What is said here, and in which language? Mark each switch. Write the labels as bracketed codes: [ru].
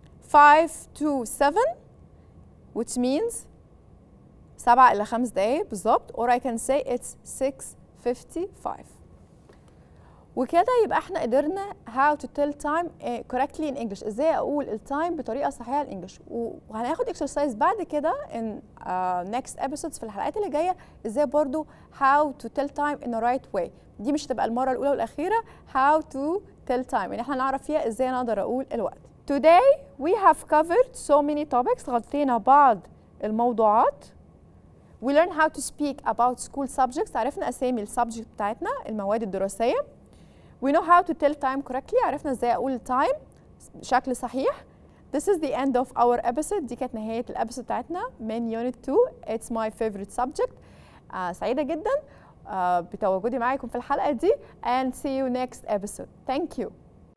[ar] 5:07, [en] which means [ar] 7 إلى 5 دقايق بالظبط. [en] Or I can say it's 6:55. [ar] وكده يبقى احنا قدرنا [en] how to tell time correctly in English. [ar] ازاي اقول التايم بطريقه صحيحه الانجليش. وهناخد [en] exercise [ar] بعد كده [en] in next episodes [ar] في الحلقات اللي جايه ازاي برضو [en] how to tell time in the right way. [ar] دي مش هتبقى المره الاولى والاخيره [en] how to tell time، [ar] يعني احنا نعرف فيها ازاي نقدر اقول الوقت. [en] Today we have covered so many topics. [ar] غطينا بعض الموضوعات. [en] We learn how to speak about school subjects. [ar] عرفنا اسامي السبجكت بتاعتنا، المواد الدراسيه. [en] We know how to tell time correctly. [ar] عرفنا ازاي اقول time بشكل صحيح. [en] This is the end of our episode. [ar] دي كانت نهاية الابيسود بتاعتنا من Unit 2. [en] It's my favorite subject. [ar] سعيدة جدا بتواجدي معاكم في الحلقة دي [en] and see you next episode. Thank you.